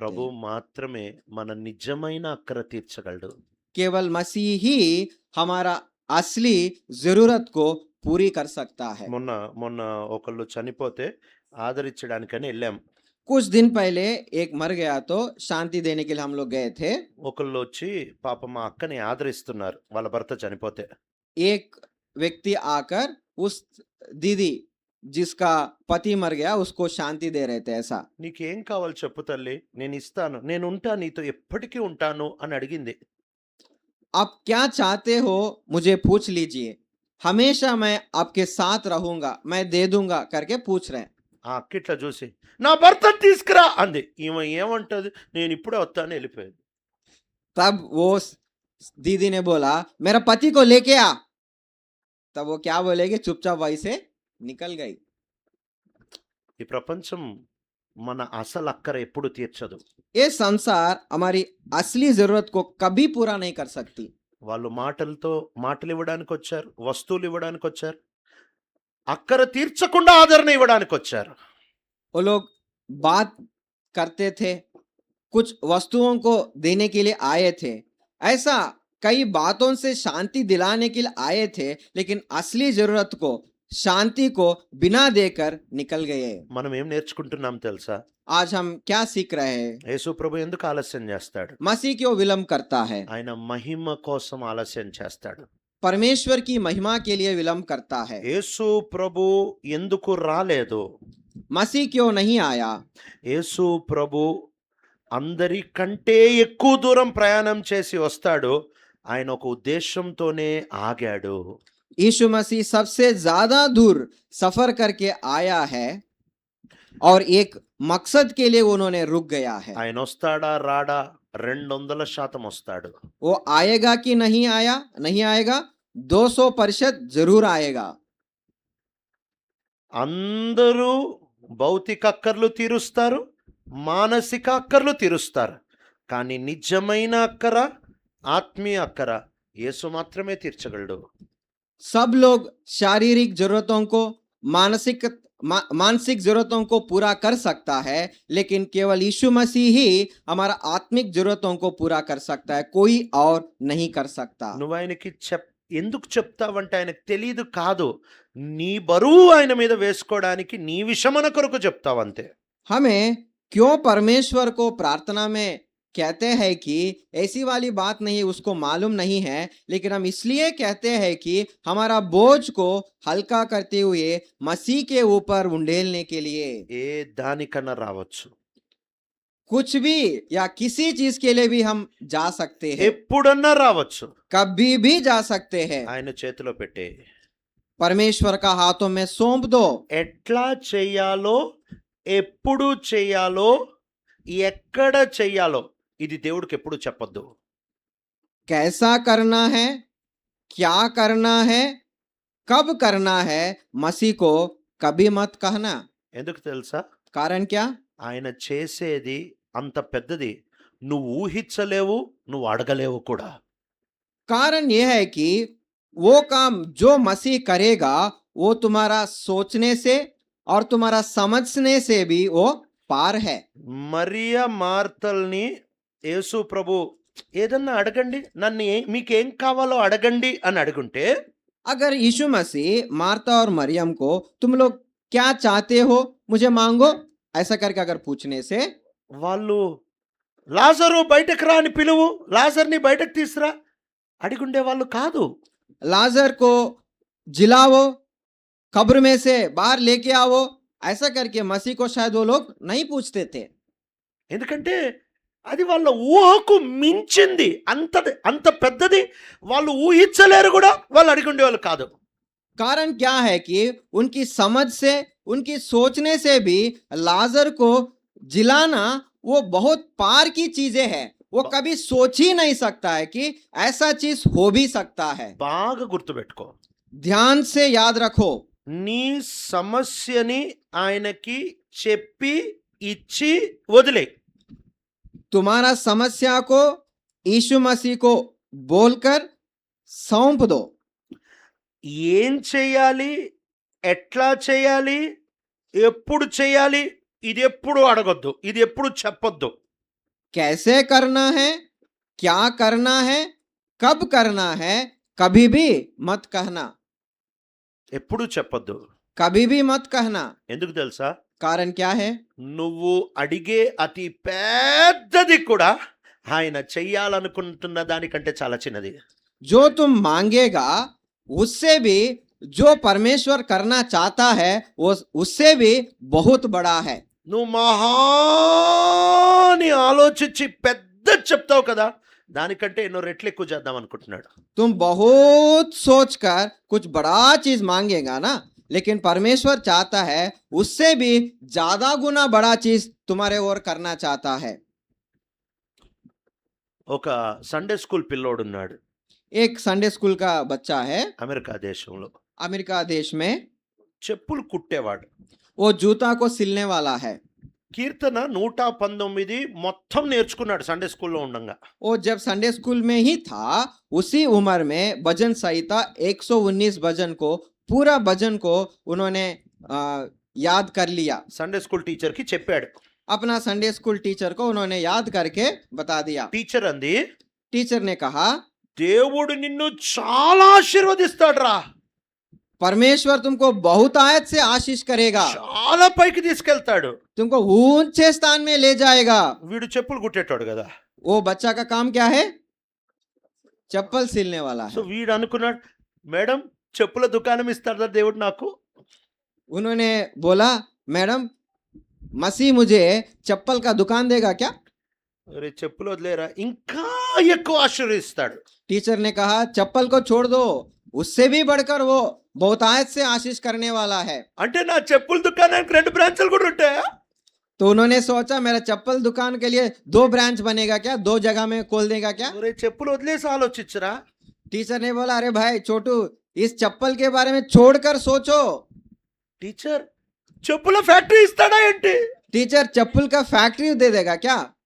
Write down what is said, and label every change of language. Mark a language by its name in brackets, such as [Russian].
[Telugu] ప్రభు మాత్రమే మన నిజమైన అక్కర తీర్చగలడు. [Hindi] केवल मसीह ही हमारा असली जरूरत को पूरी कर सकता है। [Telugu] మొన్న మొన్న ఒకళ్ళు చనిపోతే ఆదరించడానికని వెళ్ళాం. [Hindi] कुछ दिन पहले एक मर गया तो शांति देने के लिए हम लोग गए थे। [Telugu] ఒకళ్ళు వచ్చి పాప మా అక్కని ఆదరిస్తున్నారు వాళ్ళ భర్త చనిపోతే. [Hindi] एक व्यक्ति आकर उस दीदी जिसका पति मर गया उसको शांति दे रहे थे। ऐसा [Telugu] నీకేం కావాలి చెప్పు తల్లి, నేను ఇస్తాను, నేను ఉంటా నీతో ఎప్పటికీ ఉంటాను అని అడిగింది. [Hindi] आप क्या चाहते हो मुझे पूछ लीजिए, हमेशा मैं आपके साथ रहूंगा, मैं दे दूंगा करके पूछ रहे हैं। [Telugu] ఆ అక్క ఇట్లా చూసి నా భర్తను తీసుకురా అంది. ఈమె ఏమంటది, నేను ఇప్పుడే వస్తాను వెళ్ళిపోయింది. [Hindi] तब वो दीदी ने बोला मेरा पति को लेके आ। तब वो क्या बोलेगी, चुपचाप वहीं से निकल गई। [Telugu] ఈ ప్రపంచం మన అసలు అక్కర ఎప్పుడు తీర్చదు. [Hindi] ये संसार हमारी असली जरूरत को कभी पूरा नहीं कर सकती। [Telugu] వాళ్ళు మాటలు ఇవ్వడానికి వచ్చారు, వస్తువులు ఇవ్వడానికి వచ్చారు, అక్కర తీర్చకుండా ఆదరణ ఇవ్వడానికి వచ్చారు. [Hindi] वो लोग बात करते थे, कुछ वस्तुओं को देने के लिए आए थे। ऐसा कई बातों से शांति दिलाने के लिए आए थे, लेकिन असली जरूरत को, शांति को बिना देकर निकल गए। [Telugu] మనం ఏం నేర్చుకుంటున్నాం తెలుసా? [Hindi] आज हम क्या सीख रहे हैं? [Telugu] యేసు ప్రభు ఎందుకు ఆలస్యం చేస్తాడు? [Hindi] मसीह क्यों विलंब करता है? [Telugu] ఆయన మహిమ కోసం ఆలస్యం చేస్తాడు. [Hindi] परमेश्वर की महिमा के लिए विलंब करता है। [Telugu] యేసు ప్రభు ఎందుకు రాలేదు? [Hindi] मसीह क्यों नहीं आया? [Telugu] యేసు ప్రభు అందరికంటే ఎక్కువ దూరం ప్రయాణం చేసి వస్తాడు. ఆయన ఒక ఉద్దేశంతోనే ఆగాడు. [Hindi] यीशु मसीह सबसे ज्यादा दूर सफर करके आया है और एक मकसद के लिए उन्होंने रुक गया है। [Telugu] ఆయన వస్తాడా రాడా 200% వస్తాడు. [Hindi] वो आएगा कि नहीं आया, नहीं आएगा, 200% जरूर आएगा। [Telugu] అందరూ భౌతిక అక్కర్లు తీరుస్తారు, మానసిక అక్కర్లు తీరుస్తారు. కానీ నిజమైన అక్కర, ఆత్మీయ అక్కర యేసు మాత్రమే తీర్చగలడు. [Hindi] सब लोग शारीरिक जरूरतों को, मानसिक जरूरतों को पूरा कर सकता है, लेकिन केवल यीशु मसीह ही हमारा आत्मिक जरूरतों को पूरा कर सकता है, कोई और नहीं कर सकता। [Telugu] నువ్వు ఆయనకి ఎందుకు చెప్తావంటే ఆయనకు తెలియదు కాదు, నీ బరువు ఆయన మీద వేసుకోవడానికి నీ విషమన కొరకు చెప్తావంతే. [Hindi] हमें क्यों परमेश्वर को प्रार्थना में कहते हैं कि ऐसी वाली बात नहीं, उसको मालूम नहीं है, लेकिन हम इसलिए कहते हैं कि हमारा बोझ को हल्का करते हुए मसीह के ऊपर उंडेलने के लिए। [Telugu] ఏ దానికన్నా రావచ్చు, [Hindi] कुछ भी या किसी चीज के लिए भी हम जा सकते हैं, [Telugu] ఎప్పుడన్నా రావచ్చు. [Hindi] कभी भी जा सकते हैं। [Telugu] ఆయన చేతిలో పెట్టే [Hindi] परमेश्वर का हाथों में सौंप दो। [Telugu] ఎట్లా చెయ్యాలో, ఎప్పుడు చెయ్యాలో, ఎక్కడ చెయ్యాలో ఇది దేవుడికి ఎప్పుడు చెప్పొద్దు. [Hindi] कैसा करना है, क्या करना है, कब करना है, मसीह को कभी मत कहना। [Telugu] ఎందుకు తెలుసా? [Hindi] कारण क्या? [Telugu] ఆయన చేసేది అంత పెద్దది, నువ్వు ఊహించలేవు, నువ్వు అడగలేవు కూడా. [Hindi] कारण यह है कि वो काम जो मसीह करेगा वो तुम्हारा सोचने से और तुम्हारा समझने से भी वो पार है। [Telugu] మరియ మార్తల్ని యేసు ప్రభు ఏదన్నా అడగండి, నన్ను మీకేం కావాలో అడగండి అని అడుగుంటే, [Hindi] अगर यीशु मसीह मार्था और मरियम को तुम लोग क्या चाहते हो मुझे मांगो ऐसा करके अगर पूछने से, [Telugu] వాళ్ళు లాజరు బయటకు రా అని పిలువు, లాజర్ని బయటకు తీసురా అడిగుండే వాళ్ళు కాదు. [Hindi] लाजर को जिलाओ, कब्र में से बाहर लेके आओ, ऐसा करके मसीह को शायद वो लोग नहीं पूछते थे। [Telugu] ఎందుకంటే అది వాళ్ళ ఊహకు మించింది, అంత పెద్దది, వాళ్ళు ఊహించలేరు కూడా, వాళ్ళు అడిగుండేవాళ్ళు కాదు. [Hindi] कारण क्या है कि उनकी समझ से, उनकी सोचने से भी लाजर को जिलाना वो बहुत पार की चीजें है। वो कभी सोच ही नहीं सकता है कि ऐसा चीज हो भी सकता है। [Telugu] బాగా గుర్తుపెట్టుకో, [Hindi] ध्यान से याद रखो, [Telugu] నీ సమస్యని ఆయనకి చెప్పి ఇచ్చి వదిలే. [Hindi] तुम्हारा समस्या को यीशु मसीह को बोलकर सौंप दो। [Telugu] ఏం చేయాలి, ఎట్లా చేయాలి, ఎప్పుడు చేయాలి, ఇది ఎప్పుడు అడగొద్దు, ఇది ఎప్పుడు చెప్పొద్దు. [Hindi] कैसे करना है, क्या करना है, कब करना है, कभी भी मत कहना, [Telugu] ఎప్పుడు చెప్పొద్దు. [Hindi] कभी भी मत कहना। [Telugu] ఎందుకు తెలుసా? [Hindi] कारण क्या है? [Telugu] నువ్వు అడిగే అతి పెద్దది కూడా ఆయన చెయ్యాలనుకుంటున్న దానికంటే చాలా చిన్నది. [Hindi] जो तुम मांगेगा उससे भी जो परमेश्वर करना चाहता है वो उससे भी बहुत बड़ा है। [Telugu] నువ్వు మహాని ఆలోచించి పెద్ద చెప్తావు కదా, దానికంటే ఎన్నో రెట్లు ఎక్కువ చేద్దాం అనుకుంటున్నాడు. [Hindi] तुम बहुत सोचकर कुछ बड़ा चीज मांगेगा ना, लेकिन परमेश्वर चाहता है उससे भी ज्यादा गुना बड़ा चीज तुम्हारे ओर करना चाहता है। [Telugu] ఒక సండే స్కూల్ పిల్లోడున్నాడు [Hindi] एक संडे स्कूल का बच्चा है [Telugu] అమెరికా దేశంలో. [Hindi] अमेरिका देश में, [Telugu] చెప్పులు కుట్టేవాడు. [Hindi] वो जूता को सिलने वाला है। [Telugu] కీర్తన 119 మొత్తం నేర్చుకున్నాడు సండే స్కూల్‌లో ఉండంగా. [Hindi] वो जब संडे स्कूल में ही था, उसी उम्र में भजन संहिता 119 भजन को, पूरा भजन को उन्होंने अ, याद कर लिया। [Telugu] సండే స్కూల్ టీచర్‌కి చెప్పాడు. [Hindi] अपना संडे स्कूल टीचर को उन्होंने याद करके बता दिया। [Telugu] టీచర్ అంది, [Hindi] टीचर ने कहा, [Telugu] దేవుడు నిన్ను చాలా ఆశీర్వదిస్తాడురా. [Hindi] परमेश्वर तुमको बहुत आयत से आशीष करेगा, [Telugu] చాలా పైకి తీసుకెళ్తాడు. [Hindi] तुमको ऊंचे स्थान में ले जाएगा। [Telugu] వీడు చెప్పులు కుట్టేటోడు కదా. [Hindi] वो बच्चा का काम क्या है? चप्पल सिलने वाला సో है। [Telugu] వీడు అనుకున్నాడు, మేడం చెప్పుల దుకాణం ఇస్తాడా దేవుడు నాకు? [Hindi] उन्होंने बोला, मैडम मसीह मुझे चप्पल का दुकान देगा क्या? [Telugu] అరే చెప్పులు వదిలేరా, ఇంకా ఎక్కువ ఆశీర్వదిస్తాడు. [Hindi] टीचर ने कहा, चप्पल को छोड़ दो, उससे भी बढ़कर वो बहुत आयत से आशीष करने वाला है। [Telugu] అంటే నా చెప్పుల దుకాణానికి 2 బ్రాంచ్లు కూడా ఉంటాయా? [Hindi] तो उन्होंने सोचा, मेरा चप्पल दुकान के लिए 2 ब्रांच बनेगा क्या? 2 जगह में खोल देगा क्या? [Telugu] ఒరే చెప్పులు వదిలేసి ఆలోచించరా. [Hindi] टीचर ने बोला, अरे भाई छोटू, इस चप्पल के बारे में छोड़कर सोचो। [Telugu] టీచర్ చెప్పుల ఫ్యాక్టరీ ఇస్తాడా ఏంటి? [Hindi] टीचर चप्पल का फैक्ट्री दे देगा क्या?